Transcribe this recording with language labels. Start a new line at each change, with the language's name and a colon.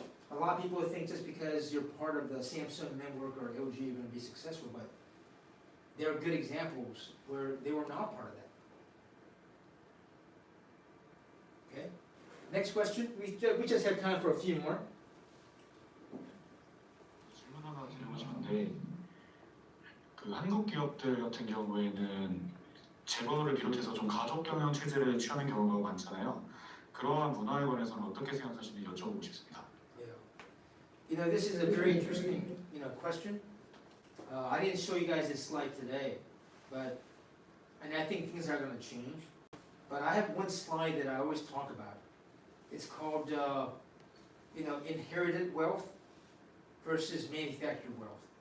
English: A lot of people think just because you're part of the Samsung network or LG, you're going to be successful, but there are good examples where they were not part of that. Okay. Next question. We just have time for a few more.
Korean: 질문 하나 드리고 싶은데 그 한국 기업들 같은 경우에는 재벌을 비롯해서 좀 가족 경영 체제를 취하는 경우가 많잖아요. 그러한 문화에 관해서는 어떻게 생각하시는지 여쭤보고 싶습니다.
English: Yeah. This is a very interesting, question. I didn't show you guys this slide today, and I think things are going to change. But I have one slide that I always talk about. It's called, inherited wealth versus manufactured wealth.